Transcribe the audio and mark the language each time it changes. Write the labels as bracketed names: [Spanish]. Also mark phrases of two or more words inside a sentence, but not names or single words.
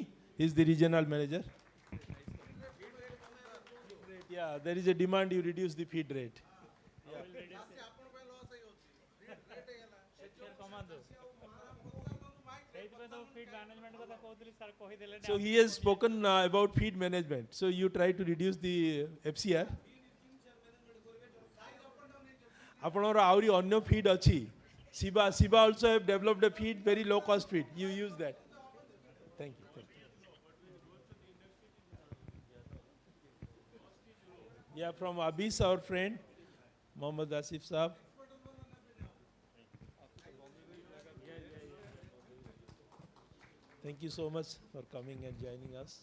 [English] He's the regional manager. Yeah, there is a demand you reduce the feed rate. Yeah. So he has spoken about feed management. So you try to reduce the FCR. [Odia] ଆପଣଙ୍କର ଆହୁରି ଅନ୍ୟ feed ଅଛି. [English] Siba also have developed a feed, very low cost feed. You use that. Thank you. Yeah, from Abis, our friend, Mohammad Asif Saab. Thank you so much for coming and joining us.